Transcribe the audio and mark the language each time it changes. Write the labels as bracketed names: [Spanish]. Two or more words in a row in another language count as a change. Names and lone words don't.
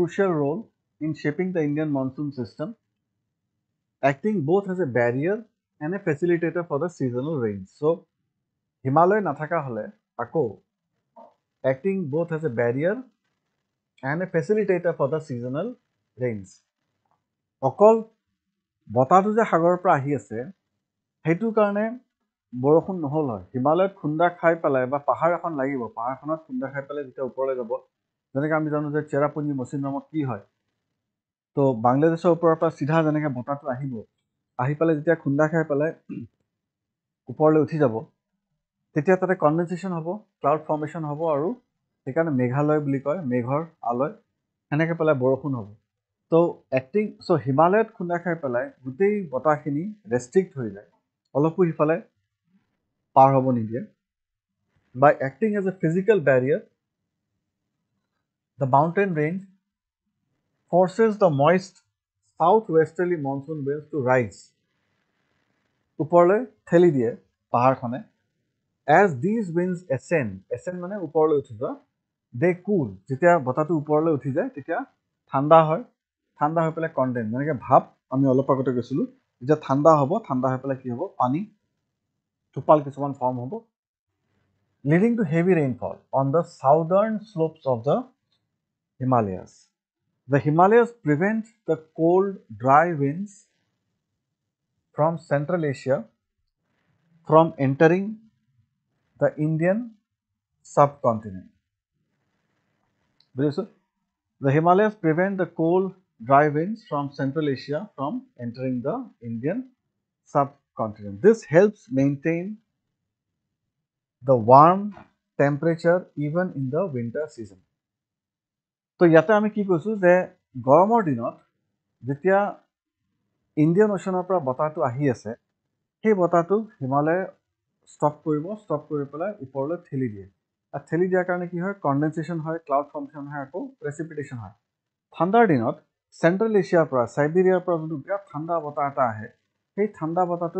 [English] crucial role in shaping the Indian monsoon system, acting both as a barrier and a facilitator for the seasonal rains. So, Himalaya [Assamese] নথকা হ'লে আকৌ [English] acting both as a barrier and a facilitator for the seasonal rains. [Assamese] অকল বতাহটো যে সাগৰৰ পৰা আহি আছে সেইটো কাৰণে বৰষুণ নহ'ল হয় হিমালয়ত খুন্দা খাই পেলাই বা পাহাৰ এখন লাগিব পাহাৰখনত খুন্দা খাই পেলাই যেতিয়া ওপৰলৈ যাব যেনেকৈ আমি জানো যে চেৰাপুঞ্জী মৌচিনৰামত কি হয় তো বাংলাদেশৰ ওপৰৰ পৰা চিধা যেনেকৈ বতাহটো আহিব আহি পেলাই যেতিয়া খুন্দা খাই পেলাই ওপৰলৈ উঠি যাব তেতিয়া তাতে কণ্ডেনচেশ্যন হ'ব [English] cloud formation [Assamese] হ'ব আৰু সেইকাৰণে মেঘালয় বুলি কয় মেঘৰ আলয় সেনেকৈ পেলাই বৰষুণ হ'ব চ' হিমালয়ত খুন্দা খাই পেলাই গোটেই বতাহখিনি ৰেষ্ট্ৰিক্ট হৈ যায় অলপো সিফালে পাৰ হ'ব নিদিয়ে [English] by acting as a physical barrier the mountain range forces the moist southwesterly monsoon winds to rise [Assamese] ওপৰলৈ ঠেলি দিয়ে পাহাৰখনে [English] as these winds ascend [Assamese] মানে ওপৰলৈ উঠি যোৱা [English] they cool [Assamese] যেতিয়া বতাহটো ওপৰলৈ উঠি যায় তেতিয়া ঠাণ্ডা হৈ পেলাই কণ্ডেন্স যেনেকৈ ভাপ আমি অলপ আগতে কৈছিলোঁ যেতিয়া ঠাণ্ডা হৈ পেলাই কি হ'ব পানী টোপাল কিছুমান ফৰ্ম হ'ব [English] leading to heavy rainfall on the southern slopes of the Himalayas. The Himalayas prevent the cold, dry winds from Central Asia from entering the Indian subcontinent. The Himalayas prevent the cold, dry winds from Central Asia from entering the Indian subcontinent. This helps maintain the warm temperature even in the winter season. [Assamese] তো ইয়াতে আমি কি কৈছোঁ যে গৰমৰ দিনত যেতিয়া ইণ্ডিয়ান অ'চনৰ পৰা বতাহটো আহি আছে সেই বতাহটো হিমালয়ে ষ্টপ কৰি পেলাই ওপৰলৈ ঠেলি দিয়ে আৰু ঠেলি দিয়াৰ কাৰণে কি হয় কণ্ডেনচেশ্যন হয় [English] cloud formation [Assamese] হয় আকৌ প্ৰেচিপিটেশ্যন হয় ঠাণ্ডাৰ দিনত চেণ্ট্ৰেল এছিয়াৰ পৰা চাইবেৰিয়াৰ পৰা যোনটো বিৰাট ঠাণ্ডা বতাহ এটা আহে সেই ঠাণ্ডা বতাহটো